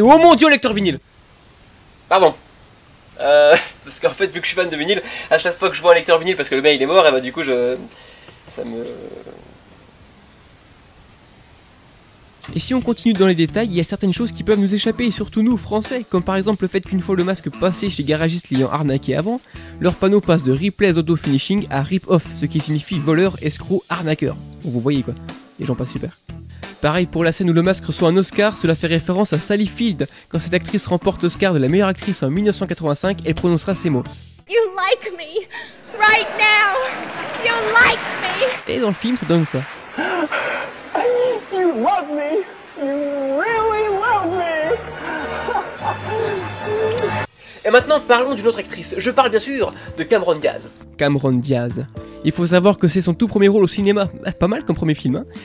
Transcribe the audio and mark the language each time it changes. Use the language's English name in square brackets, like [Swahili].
[French] Oh mon dieu, lecteur vinyle. Pardon. Parce qu'en fait, vu que je suis fan de vinyle, à chaque fois que je vois un lecteur vinyle, parce que le mec il est mort, et bah du coup Et si on continue dans les détails, il y a certaines choses qui peuvent nous échapper, et surtout nous, français, comme par exemple le fait qu'une fois le masque passé chez les garagistes l'ayant arnaqué avant, leur panneau passe de Replace Auto Finishing à Rip Off, ce qui signifie voleur, escroc, arnaqueur. Vous voyez quoi, les gens passent super. Pareil pour la scène où le masque reçoit un Oscar, cela fait référence à Sally Field. Quand cette actrice remporte l'Oscar de la meilleure actrice en 1985, elle prononcera ces mots. [English] You like me, right now, you like me. [French] Et dans le film, ça donne ça. [English] You love me. You really love me. [French] Et maintenant, parlons d'une autre actrice. Je parle bien sûr de Cameron Diaz. Cameron Diaz. Il faut savoir que c'est son tout premier rôle au cinéma. Pas mal comme premier film, hein.